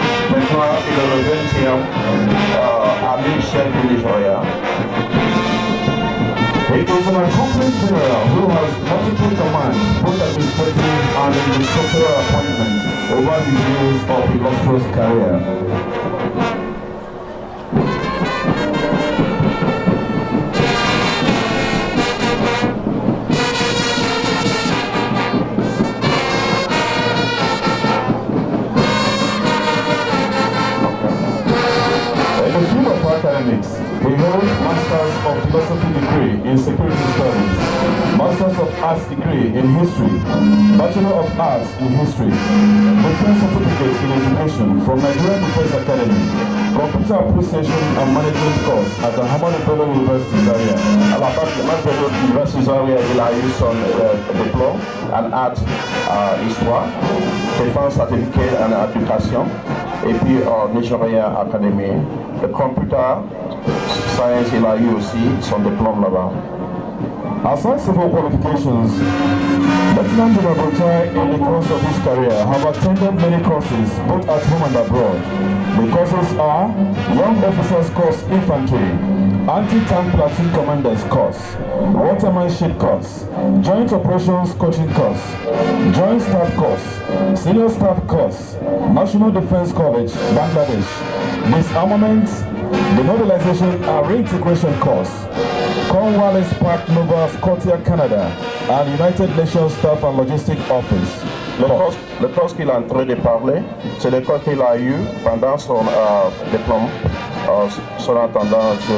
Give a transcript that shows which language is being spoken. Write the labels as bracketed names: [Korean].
[French] Maintenant, il est le 20e ami chef du Nigeria. [English] He is an accomplished general who has multiple commands, both administrative and in the structural appointments over the years of illustrious career. Academics. We hold Masters of Philosophy degree in Security Studies, Masters of Arts degree in History, Bachelor of Arts in History, Defense Certificate in Education from Nigerian Defense Academy, Computer Appreciation and Management course at the Hamad Bello University Zaria. [French] À la base de Bello University Zaria, il a eu son diplôme en art histoire, défense certificat en éducation, et puis Nigerian Academy. Le computer science, il a eu aussi son diplôme là-bas. [English] Aside civil qualifications, Lieutenant General Brutai in the course of his career have attended many courses both at home and abroad. The courses are Young Officers Course Infantry, Anti-Tank Platoon Commanders Course, Watermanship Course, Joint Operations Coaching Course, Joint Staff Course, Senior Staff Course, National Defense College, Bangladesh, Disarmament, Demobilization and Reintegration Course, Cornwallis Park, Nova Scotia, Canada, and United Nations Staff and Logistics Office. [French] Le cours qu'il est en train de parler, c'est le cours qu'il a eu pendant son diplôme, son intendant.